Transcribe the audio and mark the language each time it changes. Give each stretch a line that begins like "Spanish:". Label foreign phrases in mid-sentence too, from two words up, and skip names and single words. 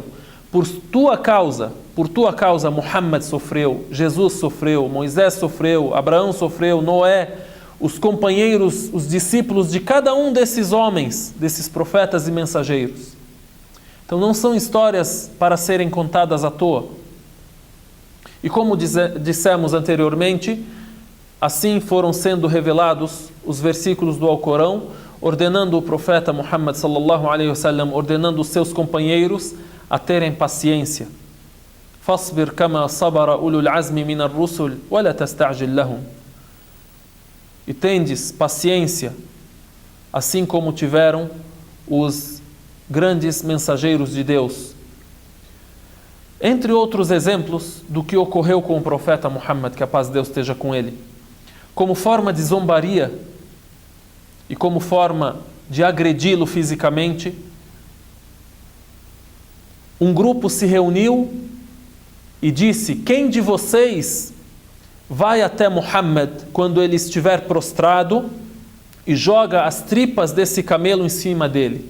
Portuguese: Por tua causa, Muhammad sofreu, Jesus sofreu, Moisés sofreu, Abraão sofreu, Noé, os companheiros, os discípulos de cada um desses homens, desses profetas e mensageiros. Então não são histórias para serem contadas à toa. E como dissemos anteriormente, assim foram sendo revelados os versículos do Alcorão, ordenando o profeta Muhammad
Arabic: صلى الله عليه وسلم,
Portuguese: ordenando os seus companheiros a terem paciência.
Arabic: فاصبر كما صبر أولو العزم من الرسل ولا تستعجل لهم.
Portuguese: E tendes paciência, assim como tiveram os grandes mensageiros de Deus. Entre outros exemplos do que ocorreu com o profeta Muhammad, que a paz de Deus esteja com ele, como forma de zombaria e como forma de agredi-lo fisicamente, um grupo se reuniu e disse: quem de vocês vai até Muhammad quando ele estiver prostrado e joga as tripas desse camelo em cima dele?